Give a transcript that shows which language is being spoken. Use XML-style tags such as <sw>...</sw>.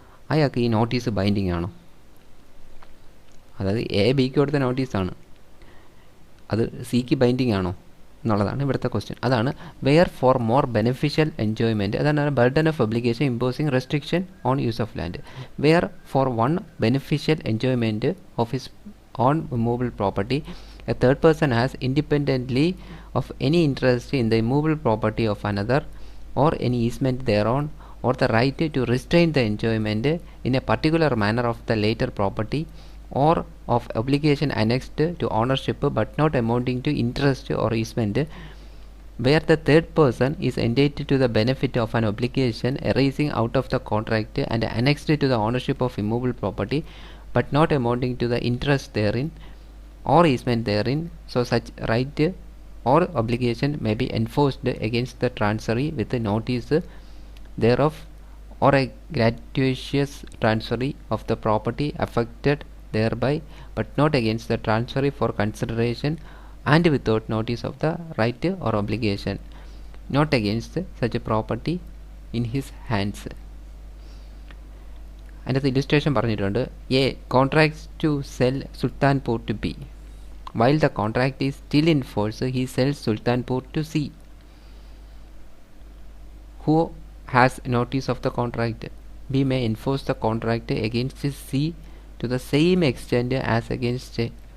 <ml>അയാൾക്ക് ഈ notice binding ആണോ? അതായത് എ ബിക്ക് കൊടുത്ത നോട്ടീസാണ്, അത് സിക്ക് ബൈൻഡിങ് ആണോ എന്നുള്ളതാണ് ഇവിടുത്തെ ക്വസ്റ്റ്യൻ.</ml> <en>അതാണ് where for more beneficial enjoyment. അതാണ് burden of obligation imposing restriction on use of land. Where for one beneficial enjoyment of his own immovable property, a third person has independently of any interest in the immovable property of another or any easement thereon or the right to restrain the enjoyment in a particular manner of the later property or of obligation annexed to ownership but not amounting to interest or easement, where the third person is entitled to the benefit of an obligation arising out of the contract and annexed to the ownership of immovable property but not amounting to the interest therein or easement therein, so such right or obligation may be enforced against the transferee with a notice thereof or a gratuitous transferee of the property affected thereby, but not against the transferee for consideration and without notice of the right or obligation, not against such a property in his hands.</en> <ml>അതിനകത്ത് illustration പറഞ്ഞിട്ടുണ്ട്.</ml> <en>A contracts to sell Sultanpur to B. While the contract is still in force he sells Sultanpur to C. Who has notice of the contract? B may enforce the contract against C to the same extent as against A.</en>